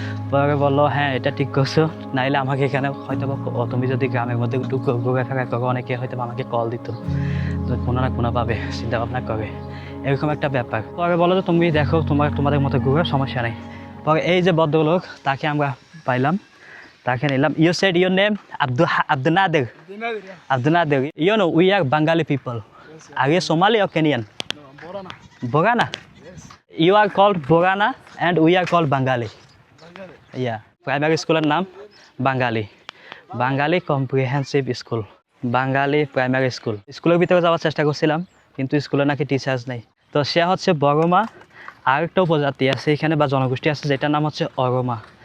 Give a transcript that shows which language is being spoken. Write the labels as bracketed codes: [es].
[bn] পরে বললো হ্যাঁ এটা ঠিক করছো, নাইলে আমাকে এখানে হয়তো বা তুমি যদি গ্রামের মধ্যে একটু ঘুরে ফেরা করো, অনেকে হয়তো আমাকে কল দিত, তো কোনো না কোনোভাবে চিন্তা ভাবনা করে, এরকম একটা ব্যাপার। পরে বলো যে তুমি দেখো তোমাদের মতো ঘুরে, সমস্যা নেই। পরে এই যে ভদ্রলোক, তাকে আমরা পাইলাম, তাকে নিলাম। [en] You said your name Abdul Nader. Abdul Nader. You know we are Bengali people. Are you Somali or Kenyan? Borana. You are called Borana and we are called Bengali. Yeah. [bn] Primary school এর নাম বাঙালি। বাঙালি comprehensive school, বাঙালি primary school. স্কুলের ভিতরে যাওয়ার চেষ্টা করছিলাম কিন্তু স্কুলে নাকি টিচার্স নেই। তো সে হচ্ছে বড়মা। আরেকটা উপজাতি আছে এখানে বা জনগোষ্ঠী আছে যেটার নাম হচ্ছে অরমা।